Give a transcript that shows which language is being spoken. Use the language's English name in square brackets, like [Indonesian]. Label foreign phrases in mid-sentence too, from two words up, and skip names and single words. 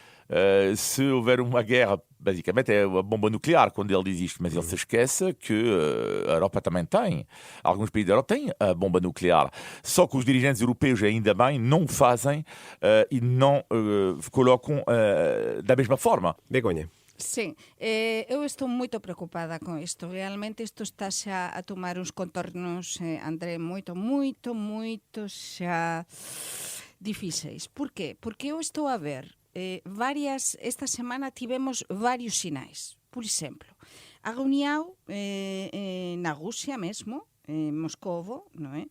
[Portuguese] Se houver uma guerra, basicamente é a bomba nuclear quando ele diz isto, mas ele se esquece que a Europa também tem. Alguns países da Europa têm a bomba nuclear. Só que os dirigentes europeus, ainda bem, não o fazem e não colocam da mesma forma. Begonha. [Galician] Sim, eu estou moito preocupada con isto. Realmente isto está xa a tomar uns contornos, André, moito xa difíceis. Por qué? Porque eu estou a ver esta semana tivemos varios sinais. Por exemplo, a reunião na Rusia mesmo, en Moscovo, non é?